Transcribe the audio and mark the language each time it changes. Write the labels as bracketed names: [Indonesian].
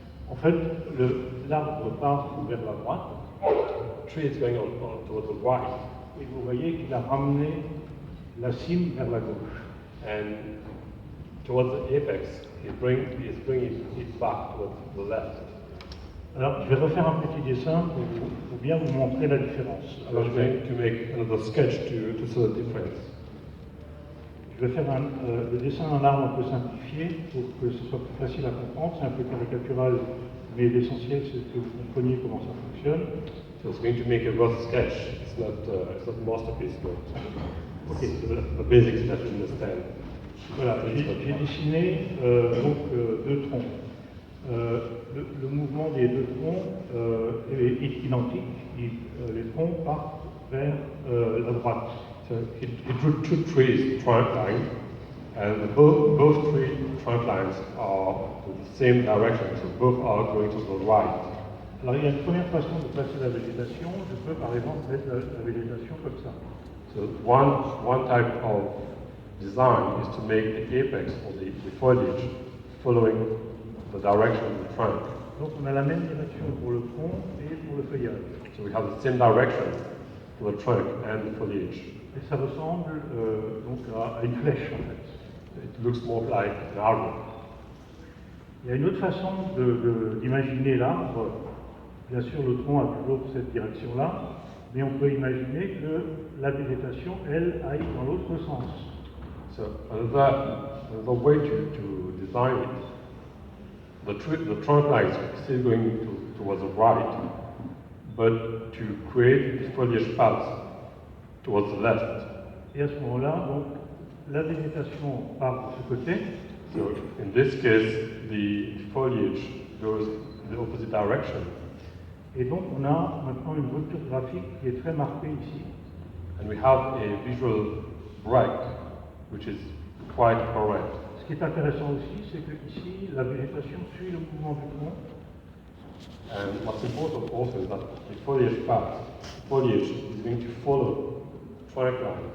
[French] En fait, l'arbre part vers la droite, [English] The tree is going on towards the right, [French] et vous voyez qu'il a ramené la cime vers la gauche. [English] and towards the apex, he is bringing it back towards the left. [French] Alors, je vais refaire un petit dessin pour bien vous montrer la différence. [English] So [French] Alors, [English] I'm going to make another sketch to show the difference. [French] je vais faire le dessin d'un arbre un peu simplifié pour que ce soit plus facile à comprendre. C'est un peu caricatural, mais l'essentiel c'est que vous compreniez comment ça fonctionne. [English] So it's going to make a rough sketch. It's not a masterpiece, but Ok. the basics that you understand. [French] Voilà, j'ai dessiné deux troncs. Le mouvement des deux troncs est identique. Les troncs partent vers la droite. [English] So he drew two trees, trunk lines, and both three trunk lines are in the same direction, so both are going to the right. [French] Alors il y a une première façon de placer la végétation. Je peux par exemple mettre la végétation comme ça. [English] So one type of design is to make the apex or the foliage following the direction of the trunk. [French] Donc on a la même direction pour le tronc et pour le feuillage. [English] So we have the same direction for the trunk and the foliage. [French] Et ça ressemble donc à une flèche en fait. [English] It looks more like an arrow. [French] Il y a une autre façon d'imaginer l'arbre. Bien sûr, le tronc a toujours cette direction-là, mais on peut imaginer que la végétation, elle, aille dans l'autre sens. [English] So another way to design it, the trunk line is still going towards the right, but to create the foliage path towards the left. [French] Et à ce moment-là, donc, la végétation part de ce côté. [English] So in this case, the foliage goes in the opposite direction. [French] Et donc, on a maintenant une rupture graphique qui est très marquée ici. [English] And we have a visual break, which is quite correct. [French] Ce qui est intéressant aussi, c'est que ici, la végétation suit le mouvement du tronc. [English] And what's important also is that the foliage is going to follow the trunk line.